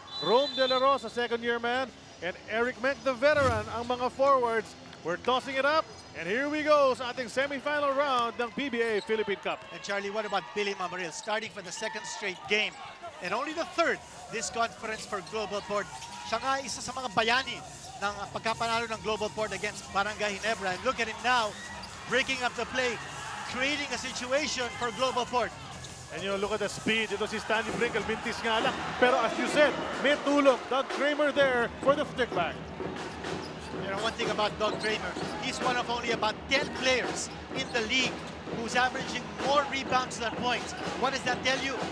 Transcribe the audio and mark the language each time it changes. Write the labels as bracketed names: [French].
[English] Rome De La Rosa, second-year man. And Eric Menk, the veteran, ang mga forwards. We're tossing it up. And here we go sa ating semifinal round ng PBA Philippine Cup. And Charlie, what about Billy Mamaril? Starting for the second straight game. And only the third this conference for GlobalPort. [Filipino] Siya nga isa sa mga bayani ng pagkapanalo ng GlobalPort against Barangay Ginebra. [English] And look at him now, breaking up the play, creating a situation for GlobalPort. And you look at the speed. [Filipino] Ito si Stanley Pringle, mintis nga lang. [English] Pero as you said, [Filipino] may tulong. [English] Doug Kramer there for the stick back. You know, one thing about Doug Kramer, he's one of only about 10 players in the league who's averaging more rebounds than points. What does that tell you?